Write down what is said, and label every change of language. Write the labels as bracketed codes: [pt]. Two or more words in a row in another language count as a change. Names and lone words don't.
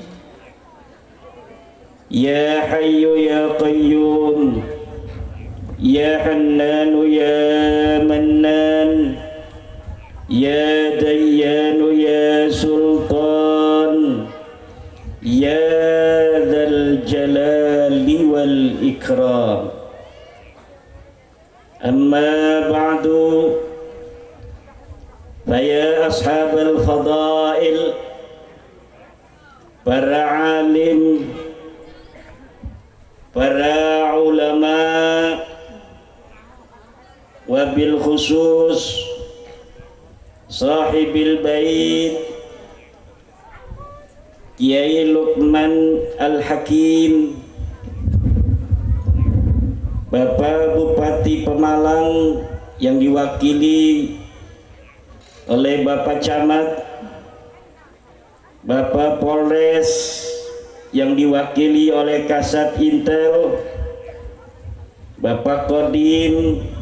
[ar] يا حي يا قيوم يا حنان يا منان يا ديان يا سلطان يا ذا الجلال والإكرام. أما بعد، فيا أصحاب الفضائل، [id] para alim, para ulama, [ar] وبالخصوص صاحب البيت [id] Kiai Luqman Al-Hakim, Bapak Bupati Pemalang yang diwakili oleh Bapak Camat, Bapak Polres yang diwakili oleh Kasat Intel, Bapak Kodim,